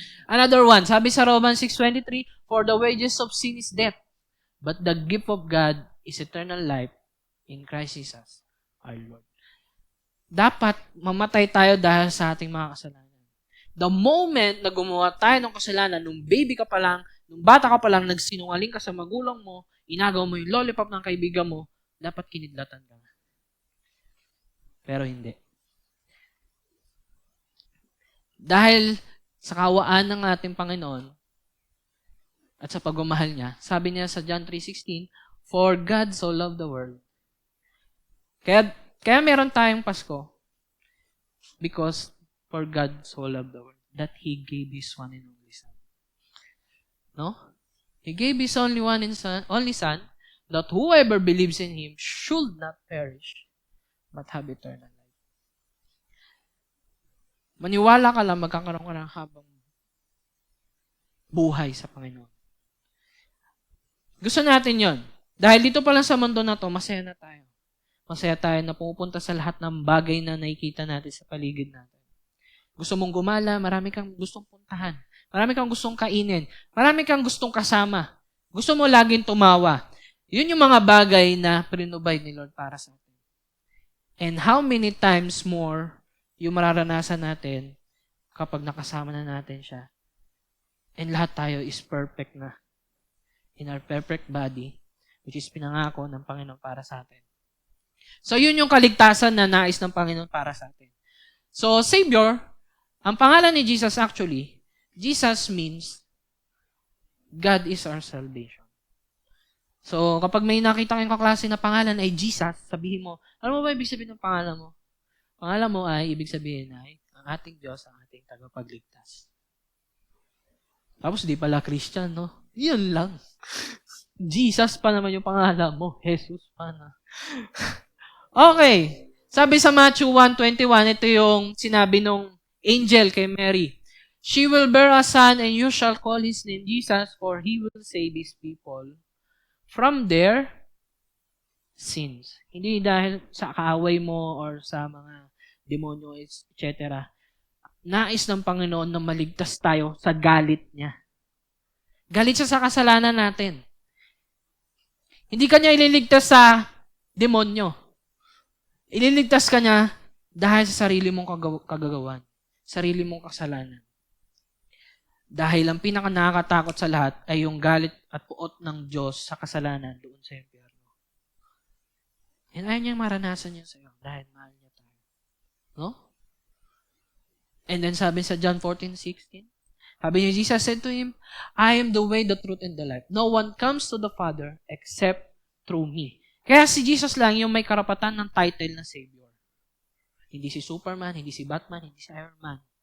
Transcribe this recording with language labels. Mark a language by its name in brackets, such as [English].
[English] Another one, [Filipino] sabi sa [English] Romans 6:23, for the wages of sin is death, but the gift of God is eternal life in Christ Jesus, our Lord. [Filipino] Dapat mamatay tayo dahil sa ating mga kasalanan. [English] The moment [Filipino] na gumawa tayo ng kasalanan, nung baby ka pa lang, nung bata ka pa lang, nagsinungaling ka sa magulang mo, inagaw mo yung lollipop ng kaibigan mo, dapat kinidlatan ka. Pero hindi. Dahil sa kawaan ng ating Panginoon at sa pagmamahal niya, sabi niya sa John 3:16, [English] for God so loved the world. [Filipino] Kaya meron tayong Pasko [English] because for God so loved the world that He gave His one and only Son. No? He gave His only Son that whoever believes in Him should not perish but have eternal life. [Filipino] Maniwala ka lang, magkakaroon ka ng habang buhay sa Panginoon. Gusto natin yon. Dahil dito pa lang sa mundo na to, masaya na tayo. Masaya tayo na pumupunta sa lahat ng bagay na nakikita natin sa paligid natin. Gusto mong gumala, marami kang gustong puntahan. Marami kang gustong kainin. Marami kang gustong kasama. Gusto mo laging tumawa. Yun yung mga bagay na prinubay ni Lord para sa atin. [English] And how many times more [Filipino] yung mararanasan natin kapag nakasama na natin siya. And lahat tayo is perfect na. [English] In our perfect body, which is [Filipino] pinangako ng Panginoon para sa atin. So, yun yung kaligtasan na nais ng Panginoon para sa atin. [English] So, Savior, [Filipino] ang pangalan ni Jesus [English] actually, Jesus means God is our salvation. [Filipino] So, kapag may nakita kayong kaklase na pangalan ay Jesus, sabihin mo, ano mo ba ibig sabihin ng pangalan mo? Pangalan mo ay, ibig sabihin ay, ang ating Diyos, ang ating tagapagligtas. Tapos di pala Christian, no? Yun lang. Jesus pa naman yung pangalan mo. Jesus pa na. Okay. Sabi sa Matthew 1:21, ito yung sinabi nung angel kay Mary. [English] She will bear a son and you shall call his name Jesus, for he will save his people from their sins. [Filipino] Hindi dahil sa kaaway mo or sa mga demonyo, etc. Nais ng Panginoon na maligtas tayo sa galit niya. Galit siya sa kasalanan natin. Hindi kanya ililigtas sa demonyo. Ililigtas ka niya dahil sa sarili mong kagagawan. Sarili mong kasalanan. Dahil ang pinaka-nakakatakot sa lahat ay yung galit at puot ng Diyos sa kasalanan doon sa impyerno. And ayaw niyang maranasan yun sa iyo dahil mahal niya tayo. No? [English] And then [Filipino] sabi sa [English] John 14:16, [Filipino] sabi niya, [English] Jesus said to him, I am the way, the truth, and the life. No one comes to the Father except through me. [Filipino] Kaya si Jesus lang yung may karapatan ng title na Savior. Hindi si Superman, hindi si Batman, hindi si Iron Man.